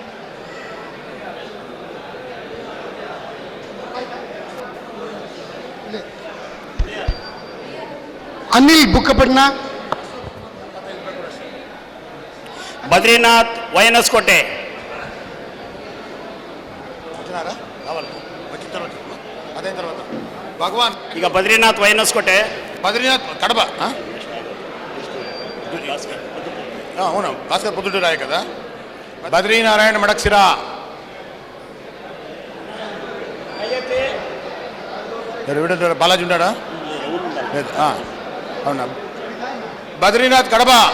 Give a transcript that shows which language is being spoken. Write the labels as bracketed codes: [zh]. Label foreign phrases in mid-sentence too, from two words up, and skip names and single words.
[kn] ಅನಿಲ್ ಬುಕ್ಕಪಟ್ನ, ಬದ್ರಿನಾಥ್ YNS ಕೋಟೆ. [te] భగవాన్ [kn] ಈಗ ಬದ್ರಿನಾಥ್ YNS ಕೋಟೆ, [te] బద్రీనాథ్ కడప. అవును, భాస్కర్ పొద్దుటూరాయ కదా. బద్రీనారాయణ మడక్షిర, బాలాజీ ఉన్నాడా? లేదు. అవునా, బద్రీనాథ్ కడప.